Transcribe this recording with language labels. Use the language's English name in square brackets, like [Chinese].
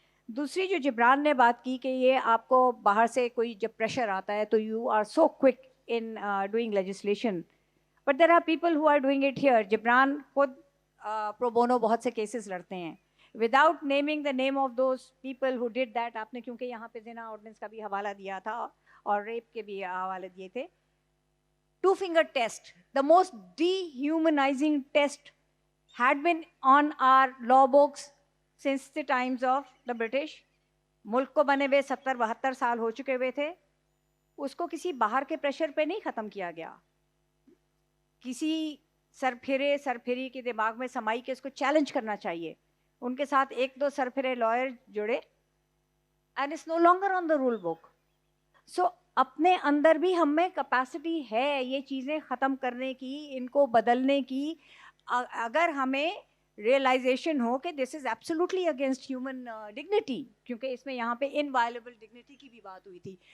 [Urdu] دوسری جو جبران نے بات کی کہ یہ آپ کو باہر سے کوئی جب پریشر آتا ہے تو [English] You are so quick in doing legislation, but there are people who are doing it here. [Urdu] Jibran خود پرو بونو بہت سے کیسز لڑتے ہیں [English] Without naming the name of those people who did that. [Urdu] آپ نے کیونکہ یہاں پہ زنا آرڈیننس کا بھی حوالہ دیا تھا اور ریپ کے بھی حوالے دیے تھے. [English] 2-finger test, the most dehumanizing test had been on our law books since the times of the British. [Urdu] ملک کو بنے ہوئے 70-72 سال ہو چکے ہوئے تھے, اس کو کسی باہر کے پریشر پہ نہیں ختم کیا گیا. کسی سرپھری کے دماغ میں سمائی کے اس کو چیلنج کرنا چاہیے. ان کے ساتھ 1-2 سرپھرے لائر جڑے, [English] and it's no longer on the rule book. [Urdu] So اپنے اندر بھی ہم میں کیپیسٹی ہے یہ چیزیں ختم کرنے کی, ان کو بدلنے کی. اگر ہمیں ریئلائزیشن ہو کہ [English] this is absolutely against human dignity, [Urdu] کیونکہ اس میں یہاں پہ انوائلیبل ڈگنیٹی کی بھی بات ہوئی تھی.